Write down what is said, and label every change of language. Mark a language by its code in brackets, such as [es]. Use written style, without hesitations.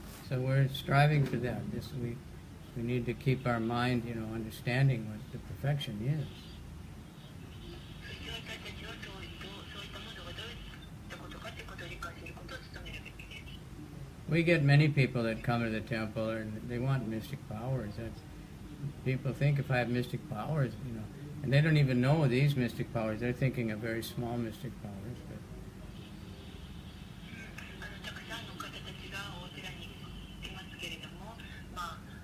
[en] So we're striving for that. We need to keep our mind, understanding what the perfection is. [ja] そして私たちはそういったものがどういったことかということを理解することを努めるべきです。 [en] We get many people that come to the temple and they want mystic powers. People think if I have mystic powers, and they don't even know these mystic powers. They're thinking of very small mystic powers. But [ja] たくさんの方たちがお寺に来ますけれども、まあ